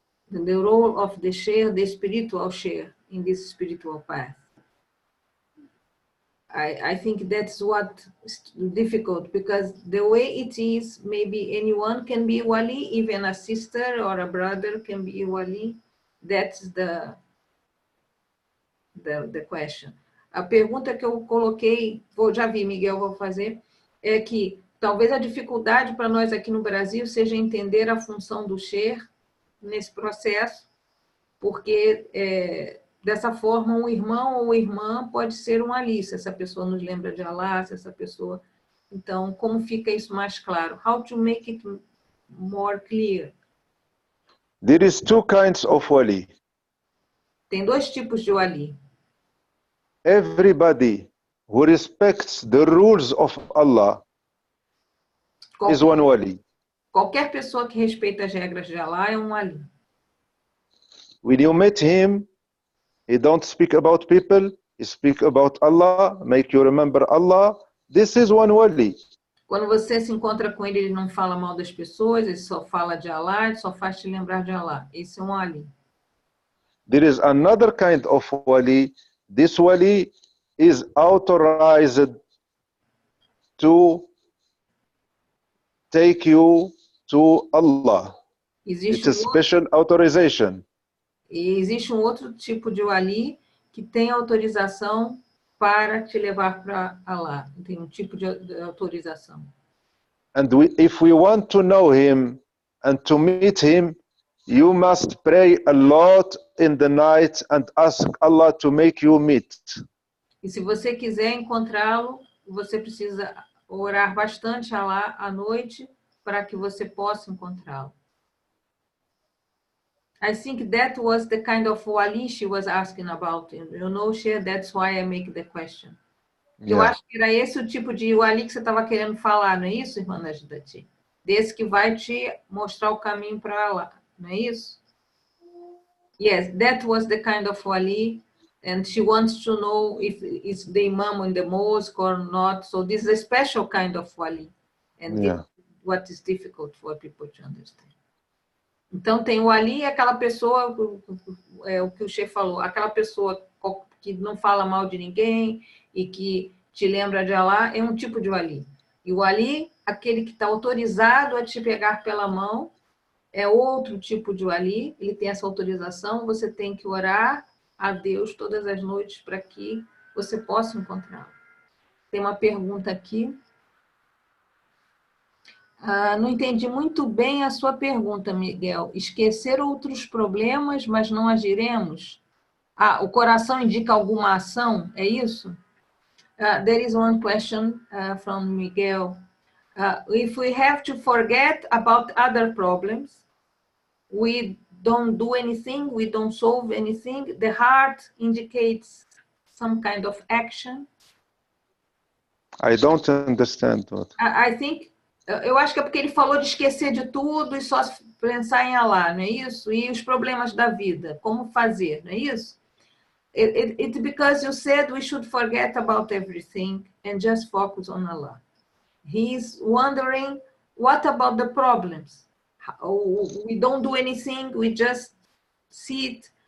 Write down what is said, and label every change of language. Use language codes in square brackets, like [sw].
[en] The role of the sheikh, the spiritual sheikh, in this spiritual path. I think that's what is difficult, because the way it is, maybe anyone can be wali, even a sister or a brother can be wali. That's the question. [pt] A pergunta que eu coloquei, já vi, Miguel, vou fazer, é que talvez a dificuldade para nós aqui no Brasil seja entender a função do sheikh nesse processo, porque dessa forma, um irmão ou irmã pode ser um ali, se essa pessoa nos lembra de Allah, se essa pessoa... Então, como fica isso mais claro? [en] How to make it more clear? There is two kinds of wali. [pt] Tem dois tipos de wali. [en] Everybody who respects the rules of Allah is one wali. [pt] Qualquer pessoa que respeita as regras de Allah é um wali. [en] When you meet him, he don't speak about people, he speak about Allah, make you remember Allah. This is one wali. [pt] Quando você se encontra com ele, ele não fala mal das pessoas, ele só fala de Allah, ele só faz te lembrar de Allah. Esse é um wali. [en] There is another kind of wali. This wali is authorized to take you to Allah. It's a special authorization. [pt] E existe um outro tipo de wali que tem autorização para te levar para Allah. Tem um tipo de autorização. [en] And if we want to know him and to meet him, you must pray a lot in the night and ask Allah to make you meet. [pt] E se você quiser encontrá-lo, você precisa orar bastante a Allah à noite para que você possa encontrá-lo. [en] I think that was the kind of wali she was asking about. You know, Sheikh, that's why I make the question. Yeah. [pt] Eu acho que era esse o tipo de wali que você estava querendo falar, não é isso, irmã Najdati? Desse que vai te mostrar o caminho para lá, não é isso? [en] Yes, that was the kind of wali, and she wants to know if it's the imam in the mosque or not. So this is a special kind of wali, and yeah, what is difficult for people to understand. [pt] Então, tem o ali, aquela pessoa, o que o Sheikh falou, aquela pessoa que não fala mal de ninguém e que te lembra de Allah, é um tipo de wali. E o ali aquele que está autorizado a te pegar pela mão, é outro tipo de wali, ele tem essa autorização, você tem que orar a Deus todas as noites para que você possa encontrá-lo. Tem uma pergunta aqui. Não entendi muito bem a sua pergunta, Miguel. Esquecer outros problemas, mas não agiremos? O coração indica alguma ação, é isso? [en] There is one question from Miguel. If we have to forget about other problems, we don't do anything, we don't solve anything, the heart indicates some kind of action. I don't understand what. I think, [pt] eu acho que é porque ele falou de esquecer de tudo e só pensar em Allah, não é isso? E os problemas da vida, como fazer, não é isso? [en] It's because you said we should forget about everything and just focus on Allah. He's wondering, what about the problems? We don't do anything, we just sit.